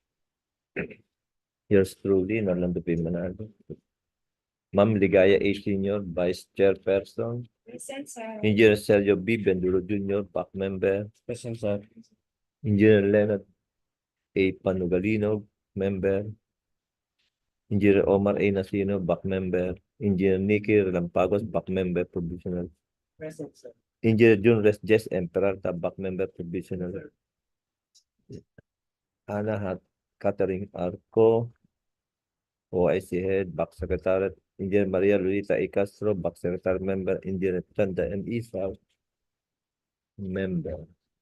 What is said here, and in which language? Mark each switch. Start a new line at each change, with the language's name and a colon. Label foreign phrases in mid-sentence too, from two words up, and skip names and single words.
English: Yours truly, Norlando P. Manalo. Ma'am Ligaya A. Senior, Vice Chairperson. Present, sir. Engineer Sergio B. Benduro Jr., PAC Member. Present, sir. Engineer Leonard A. Panugalino, Member. Engineer Omar A. Nasino, BAC Member. Engineer Nicky Relampagos, BAC Member, Provisional. Present, sir. Engineer Jun Jess Emperata, BAC Member, Provisional. Ana Catherine Arco, OIC Head, BAC Secretariat. Engineer Maria Luisa E. Castro, BAC Secretary Member. Engineer Chanda M. Isa, Member.